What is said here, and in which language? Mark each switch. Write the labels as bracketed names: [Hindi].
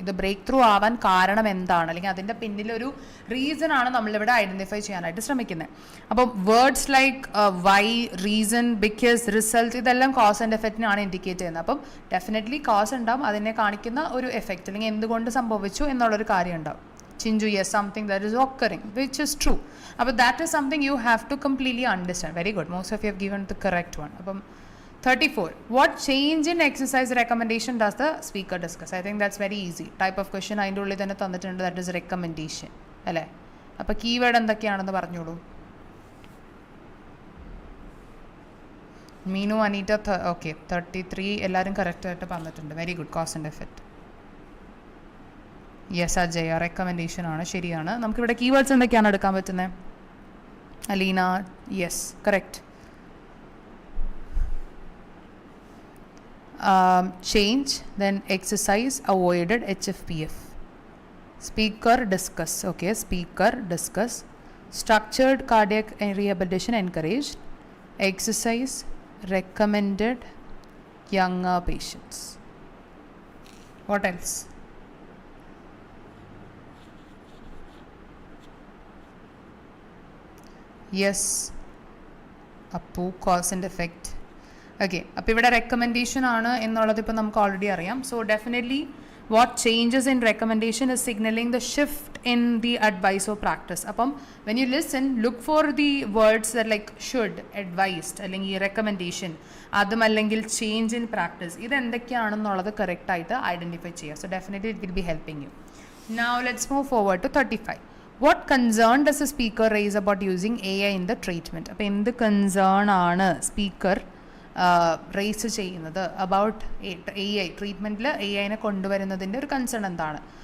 [Malayalam] ഇത് break through ആവാൻ കാരണം എന്താണ്, അല്ലെങ്കിൽ അതിൻ്റെ പിന്നിലൊരു റീസൺ ആണ് നമ്മളിവിടെ ഐഡൻറ്റിഫൈ ചെയ്യാനായിട്ട് ശ്രമിക്കുന്നത്. അപ്പോൾ words like why, reason, because, result, ഇതെല്ലാം കോസ് ആൻഡ് എഫക്റ്റിനാണ് ഇൻഡിക്കേറ്റ് ചെയ്യുന്നത്. അപ്പം ഡെഫിനറ്റ്ലി കോസ് ഉണ്ടാവും, അതിനെ കാണിക്കുന്ന ഒരു എഫക്റ്റ് അല്ലെങ്കിൽ എന്തുകൊണ്ട് സംഭവിച്ചു എന്നുള്ളൊരു കാര്യം ഉണ്ടാവും. [English] Chinju, yes, something that is occurring, which is true. But that is something you have to completely understand. Very good. Most of you have given the correct one. 34. What change in exercise recommendation does the speaker discuss? I think that's very easy. Type of question [Malayalam] അതിൻ്റെ ഉള്ളിൽ തന്നെ തന്നിട്ടുണ്ട്, [English] that is recommendation. [Malayalam] അല്ലേ? അപ്പോൾ keyword എന്തൊക്കെയാണെന്ന് പറഞ്ഞോളൂ. Meenu, Aneeta, okay 33 എല്ലാവരും കറക്റ്റായിട്ട് പറഞ്ഞിട്ടുണ്ട്. [English] Very good. [Malayalam] Cause and effect. Yes Ajaya, recommendation ആണ്, ശരിയാണ്. നമുക്കിവിടെ കീവേഡ്സ് എന്തൊക്കെയാണ് എടുക്കാൻ പറ്റുന്നത്? [English] Aleena, yes correct. Change, then exercise, avoided, HFPF. Speaker discuss, okay, speaker discuss. Structured cardiac rehabilitation encourage. Exercise, recommended, younger patients. What else? Yes, Appu, cause and effect. [Malayalam] Okay, അപ്പോൾ ഇവിടെ recommendation ആണ് എന്നുള്ളത് ഇപ്പോൾ നമുക്ക് ഓൾറെഡി അറിയാം. [English] So definitely what changes in recommendation is signalling the shift in the advice or practice. അപ്പം when you listen, look for the words like should, advised, അല്ലെങ്കിൽ recommendation, അതും അല്ലെങ്കിൽ change in practice, [Malayalam] ഇതെന്തൊക്കെയാണെന്നുള്ളത് കറക്റ്റായിട്ട് ഐഡൻറ്റിഫൈ ചെയ്യുക. [English] So definitely it will be helping you. Now let's move forward to 35. What concern does the speaker raise about using AI in the treatment? [Malayalam] അപ്പോൾ എന്ത് concern ആണ് speaker raise ചെയ്യുന്നത് about AI ട്രീറ്റ്മെൻറ്റിൽ AIനെ കൊണ്ടുവരുന്നതിൻ്റെ ഒരു concern എന്താണ്?